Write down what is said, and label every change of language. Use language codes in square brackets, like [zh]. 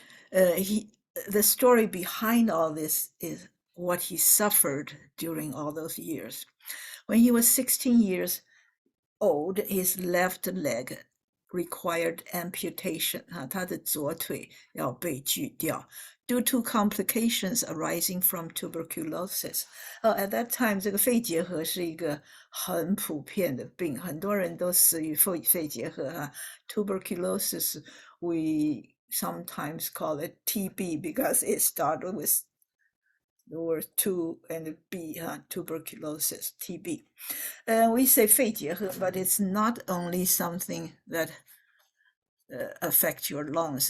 [en] The story behind all this is what he suffered during all those years. When he was 16 years old, his left leg required amputation. [zh] 他的左腿要被锯掉 [en] due to complications arising from tuberculosis. At that time, [zh] 这个肺结核是一个很普遍的病，很多人都死于肺结核哈。 [en] Tuberculosis, we sometimes call it TB because it started with the word two and B, tuberculosis, TB. We say 肺结核, but it's not only something that affects your lungs.